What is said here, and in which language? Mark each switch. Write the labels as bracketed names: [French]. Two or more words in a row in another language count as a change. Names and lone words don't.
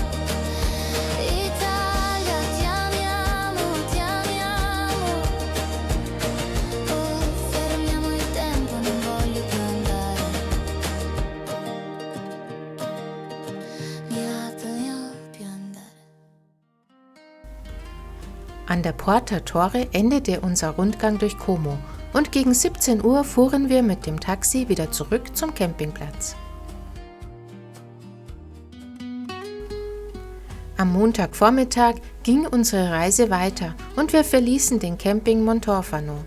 [Italian] Italia ti amiamo, oh fermiamo il tempo, non voglio più andare, più andare. [German] An der Porta Torre endete unser Rundgang durch Como und gegen 17 Uhr fuhren wir mit dem Taxi wieder zurück zum Campingplatz. Am Montagvormittag ging unsere Reise weiter und wir verließen den Camping Montorfano.